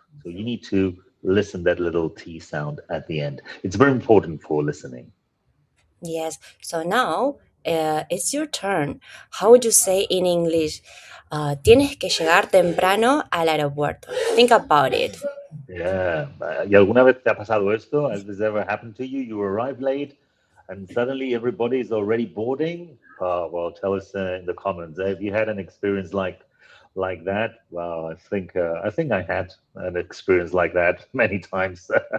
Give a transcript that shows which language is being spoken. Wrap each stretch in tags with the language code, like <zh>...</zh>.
<en>So you need to listen that little T sound at the end. It's very important for listening. Yes. So now it's your turn. How would you say in English?</en> <es>Tienes que llegar temprano al aeropuerto.</es> <en>Think about it. Yeah.</en> <es>¿Y alguna vez te ha pasado esto?</es> <en>Has this ever happened to you? You arrive late and suddenly everybody's already boarding? Well, tell us in the comments. Have you had an experience like that? Well, I think I had an experience like that many times.</en>